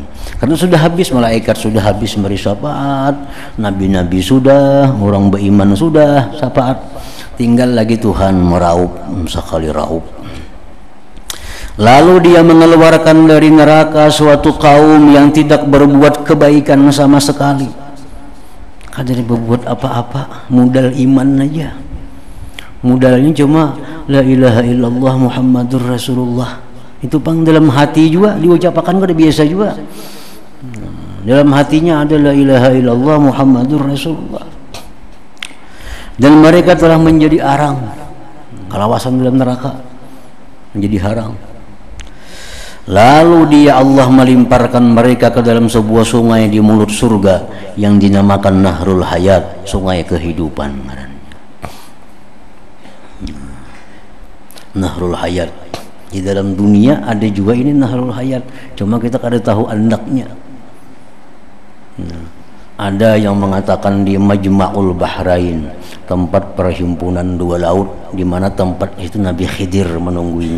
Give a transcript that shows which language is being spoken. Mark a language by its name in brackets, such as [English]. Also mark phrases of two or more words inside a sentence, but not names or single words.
[Indonesian] Karena sudah habis, malaikat sudah habis memberi syafaat, nabi-nabi sudah, orang beriman sudah syafaat, tinggal lagi Tuhan meraup sekali raup. Lalu dia mengeluarkan dari neraka suatu kaum yang tidak berbuat kebaikan sama sekali, kada berbuat apa-apa, modal iman aja, modalnya cuma [Arabic] لا إله إلا الله محمد رسول الله. [Indonesian] Itu pang dalam hati juga diucapkan, kada biasa juga. Dalam hatinya ada [Arabic] لا إله إلا الله محمد رسول الله. [Indonesian] Dan mereka telah menjadi arang, kalawasan dalam neraka, menjadi harang. Lalu dia Allah melimparkan mereka ke dalam sebuah sungai di mulut surga yang dinamakan Nahrul Hayat, sungai kehidupan. Nahrul Hayat. Di dalam dunia ada juga ini Nahrul Hayat, cuma kita kada tahu andaknya. Ada yang mengatakan di Majma'ul Bahrain, tempat perhimpunan dua laut, di mana tempat itu Nabi Khidir menungguinya.